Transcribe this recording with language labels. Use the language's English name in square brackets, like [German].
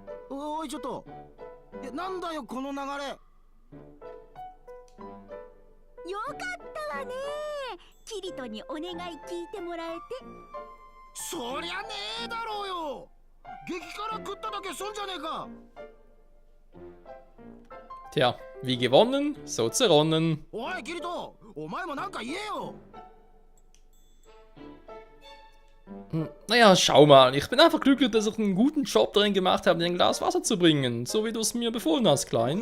[Japanese] おいちょっと。なんだよこの流れ。よかったわね。キリトにお願い聞いてもらえて。そりゃねえだろうよ。激辛食っただけ損じゃねえか。 [German] Tja, wie gewonnen, so zerronnen. [Japanese] おいキリト、お前もなんか言えよ。 [German] Naja, schau mal, ich bin einfach glücklich, dass ich einen guten Job darin gemacht habe, dir ein Glas Wasser zu bringen, so wie du es mir befohlen hast, Klein.